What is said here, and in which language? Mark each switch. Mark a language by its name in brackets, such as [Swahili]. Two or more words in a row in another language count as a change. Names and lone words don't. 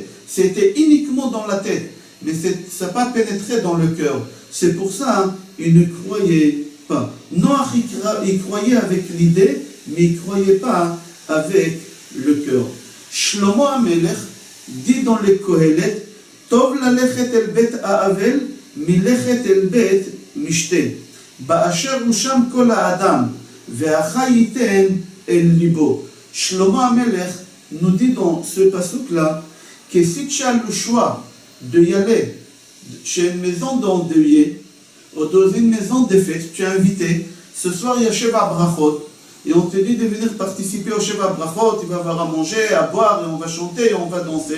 [French] C'était uniquement dans la tête. Mais ça n'a pas pénétré dans le cœur. C'est pour ça il ne croyait pas. Noach, il croyait avec l'idée, mais il ne croyait pas avec le cœur. [Hebrew] Shlomo HaMelech [French] dit dans les Kohelet, [Hebrew] טוב ללכת אל בית אבל מלכת אל בית משתה. באשר הוא סוף כל האדם והחי יתן אל לבו. [French] Shlomo HaMelech nous dit dans ce passouk-là que si tu as le choix de y aller chez une maison d'endeuillé ou dans une maison de fête, tu es invité, ce soir il y a [Hebrew] שבע ברכות, [French] et on te dit de venir participer au [Hebrew] שבע ברכות, [French] il va y avoir à manger, à boire, et on va chanter, et on va danser.